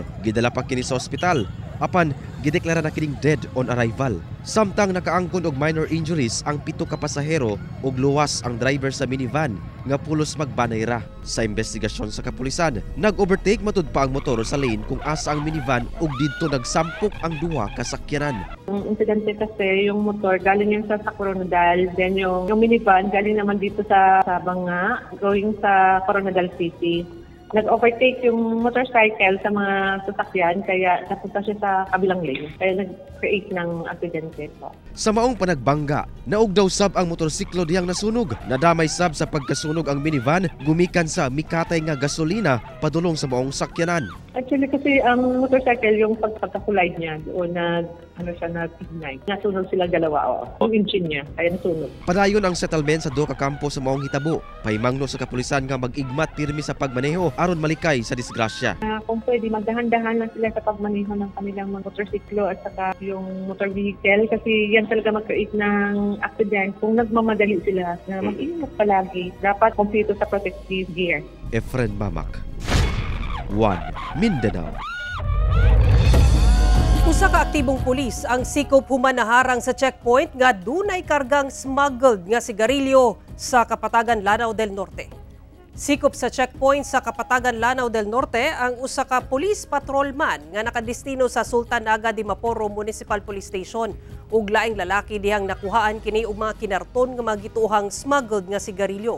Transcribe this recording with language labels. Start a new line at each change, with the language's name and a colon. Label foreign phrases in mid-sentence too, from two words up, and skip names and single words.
Cebuano: Gidala pa kini sa ospital. Apan gideklara na kining
English: dead on arrival.
Cebuano: Samtang nakaangkon og
English: minor injuries
Cebuano: ang 7 ka pasahero ug luwas ang driver sa minivan nga pulos magbanay ra. Sa investigasyon sa kapulisan, nag-overtake matud pa ang motor sa lane kung asa ang minivan ug didto nagsampok ang 2 ka sakyanan.
Filipino: Ang insidente kasi yung motor galing yung sa Coronadal, then yung minivan galing naman dito sa Banga, going sa Coronadal City. Nag-overtake yung motorcycle sa mga sasakyan kaya napunta siya sa kabilang lane. Kaya nag-create ng aksidente po.
Cebuano: Sa maong panagbangga, naog daw sab ang motorsiklo diyang nasunog. Nadamay sab sa pagkasunog ang minivan, gumikan sa mikatay nga gasolina padulong sa maong sakyanan.
Filipino: Actually kasi ang motorcycle yung pagka-collide niya doon na na-ignite. Nasunog sila dalawa yung engine niya, kaya nasunog.
Cebuano: Padayon ang settlement sa 2 ka kampo sa maong hitabo. Pahimangno sa kapulisan nga mag-igmat pirmi sa pagmaneho aron malikay sa disgrasya.
Filipino: Kung pwede, magdahan-dahan na sila sa pagmaneho ng kanilang mga motorsiklo at saka yung
English: motor vehicle
Filipino: kasi yan talaga mag-create ng accident kung nagmamadali sila na mag-ingat palagi. Dapat kompleto sa
English: protective gear.
Filipino: Efren Mamak, One Mindanao.
Cebuano: Usa ka aktibong pulis ang sikop human naharang sa checkpoint nga dunay kargang smuggled nga sigarilyo sa Kapatagan, Lanao del Norte. Sikop sa checkpoint sa Kapatagan, Lanao del Norte ang usa ka
English: police patrolman
Cebuano: nga nakadestino sa Sultan Aga de Maporo Municipal Police Station ug laing lalaki dihang nakuhaan kini og mga kinarton nga magituhang smuggled nga sigarilyo.